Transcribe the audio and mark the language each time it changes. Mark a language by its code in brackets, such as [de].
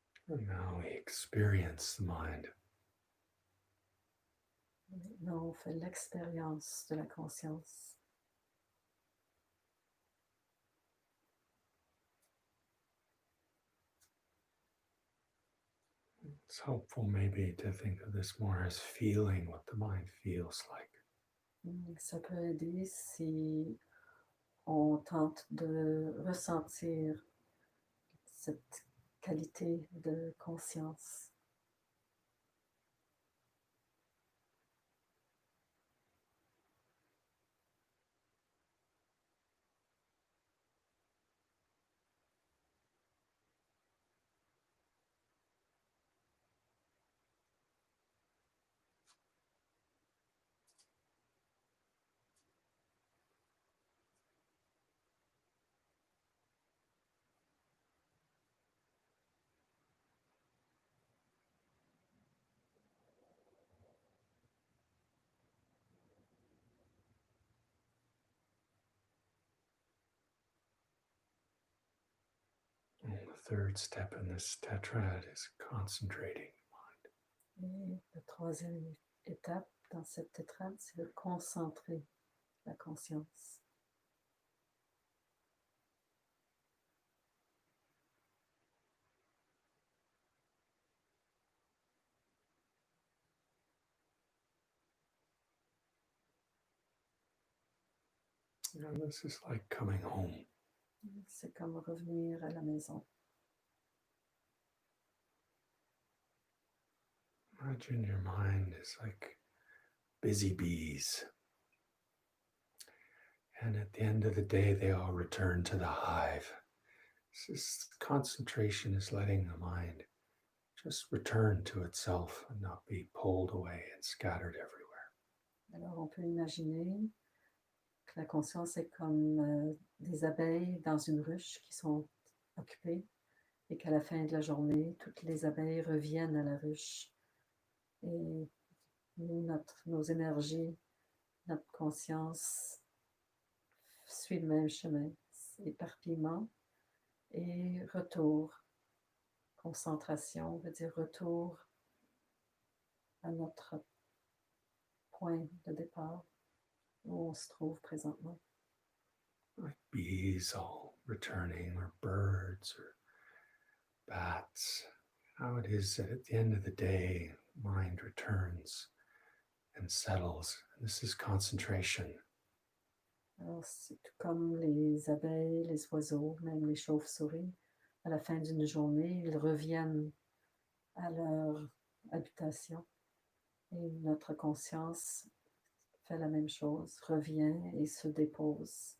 [en] And now we experience the mind. [fr] Maintenant, on fait l'expérience de la conscience. [en] It's helpful maybe to think of this more as feeling what the mind feels like. [fr] Ça peut aider si on tente de ressentir cette qualité de conscience. [en] And the third step in this tetrad is concentrating. [fr] Et la troisième étape dans cette tétrade, c'est de concentrer la conscience. [en] And this is like coming home. [fr] C'est comme revenir à la maison. [en] Imagine your mind is like busy bees. And at the end of the day, they all return to the hive. This concentration is letting the mind just return to itself and not be pulled away and scattered everywhere. [fr] Alors, on peut imaginer que la conscience est comme des abeilles dans une ruche qui sont occupées et qu'à la fin de la journée, toutes les abeilles reviennent à la ruche. Et nous, nos énergies, notre conscience suit le même chemin. Éparpillement et retour. Concentration veut dire retour à notre point de départ où on se trouve présentement. [en] Like bees all returning, or birds, or bats. How it is that at the end of the day, mind returns and settles. And this is concentration. [fr] Alors, c'est tout comme les abeilles, les oiseaux, même les chauves-souris. À la fin d'une journée, ils reviennent à leur habitation. Et notre conscience fait la même chose, revient et se dépose.